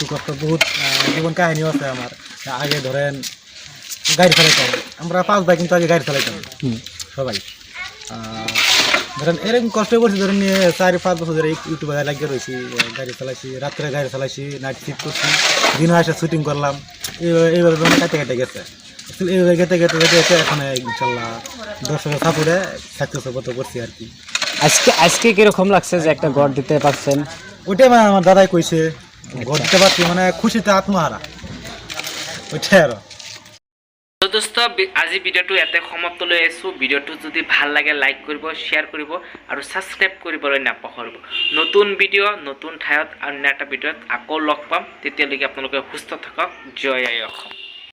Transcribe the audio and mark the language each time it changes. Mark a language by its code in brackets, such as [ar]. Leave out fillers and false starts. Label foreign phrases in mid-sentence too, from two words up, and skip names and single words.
[bn] কষ্ট বহুত জীবন কাহিনীও আছে আমার আগে ধরেন গাড়ি চালাইতাম আমরা 5 ভাই কিন্তু আগে গাড়ি চালাইতাম সবাই ধরেন এরকম কষ্ট করছি ধরেন 4-5 বছর ধরে ইউটিউবে লাগিয়ে রয়েছি গাড়ি চালাইছি রাত্রে গাড়ি চালাইছি নাইট শিফট করছি দিন এসে শুটিং করলাম এইভাবে মানে কাটে গেছে এইভাবে গেতে এখন ইনশাল্লাহ দর্শকের সাপোর্টে সাকসেসের মতো করছি আর কি আজকে কিরকম লাগছে যে একটা গড় দিতে পারছেন ওইটাই মানে আমার দাদাই কইছে গড় দিতে পারছি মানে খুশিতে আত্মহারা ওইটাই আর [as] তো দোস্ত আজি ভিডিওটো ইয়াতে সমাপ্ত লৈ আছোঁ ভিডিওটো যদি ভাল লাগে লাইক কৰিব শ্বেয়াৰ কৰিব আৰু ছাবস্ক্ৰাইব কৰিবলৈ নাপাহৰিব নতুন ভিডিঅ' নতুন ঠাইত অন্য এটা ভিডিঅ'ত আকৌ লগ পাম তেতিয়ালৈকে আপোনালোকে সুস্থ থাকক জয় আই অসম।